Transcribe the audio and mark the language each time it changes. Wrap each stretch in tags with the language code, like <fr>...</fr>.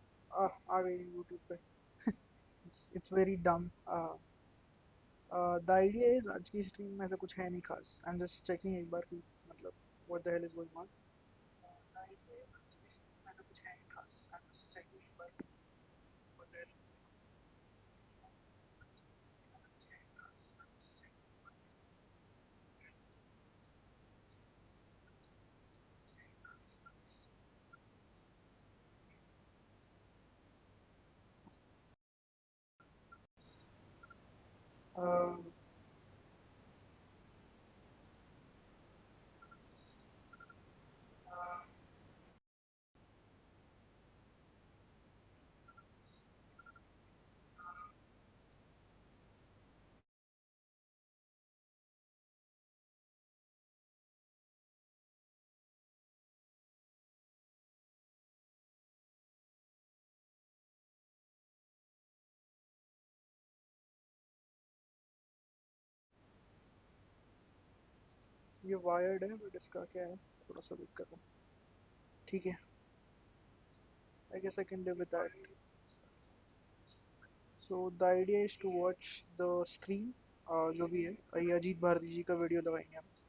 <hi>आ गई YouTube पे.</hi> <en>It's very dumb. The idea is</en> <hi>आज की stream में ऐसा कुछ है नहीं खास.</hi> <en>I'm just checking</en> <hi>एक बार कि मतलब</hi> <en>what the hell is going on. The idea is</en> <hi>आज की stream में ऐसा कुछ है नहीं खास.</hi> <en>I'm just checking</en> <hi>एक बार कि</hi> <en>what the hell is going on.</en> <hi>ऐसा कुछ है नहीं खास.</hi> <en>I'm just checking</en> <hi>एक बार कि</hi> <en>uh,</en> <hi>ये wired है but इसका क्या है थोड़ा सा दिक्कत है. ठीक है.</hi> <en>I guess I can live with that. So the idea is to watch the stream.</en> <hi>जो भी है ये अजीत भारती जी का वीडियो लगाएंगे हम.</hi>